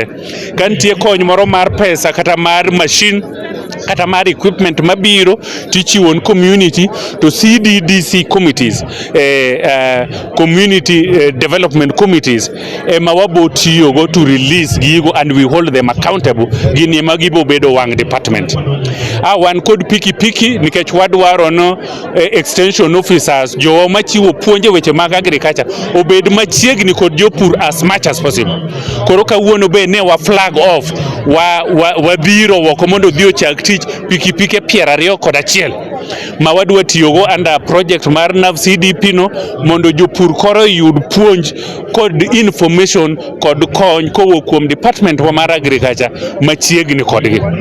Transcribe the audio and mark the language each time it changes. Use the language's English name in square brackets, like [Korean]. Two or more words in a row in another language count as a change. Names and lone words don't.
[Luo (Kenya and Tanzania)] Kantie kony moro mar pesa kata mar machine kata mar equipment mabiro tichiwo ni community to [English] CDDC committees, community development committees [Luo (Kenya and Tanzania)] ema wabo tiyogo [English] to release [Luo (Kenya and Tanzania)] gigo [English] and we hold them accountable. [Luo (Kenya and Tanzania)] Gini ema gibo bedo wang' department. Wan kod pikipiki nikech wadwaro no [English] extension officers [Luo (Kenya and Tanzania)] jowa machiwo puonje weche mag agriculture obed machiegni kod jopur [English] as much as possible. [Luo (Kenya and Tanzania)] Koro kawuono be ne wa [English] flag off [Luo (Kenya and Tanzania)] wabiro woko mondo dhi ochak tich pikipike 21 ma wadwa tiyogo [English] under project [Luo (Kenya and Tanzania)] mar NAV CDP no mondo jopur koro yud puonj kod information kod kony kowuok kuom department wa mar agriculture machiegni kodgi.